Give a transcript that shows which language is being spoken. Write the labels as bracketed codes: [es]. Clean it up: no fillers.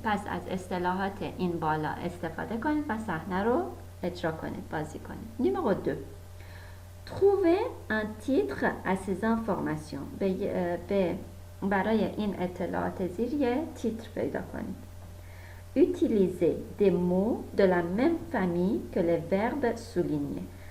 [fa] پس از اصطلاحات این بالا استفاده کنید و صحنه رو اجرا کنید، بازی کنید. [fr] Numéro 2. Trouvez un titre à ces informations. [fa] برای این اطلاعات زیر یه تیتر پیدا کنید. [fr] Utilisez des mots de la même famille que les verbes soulignés.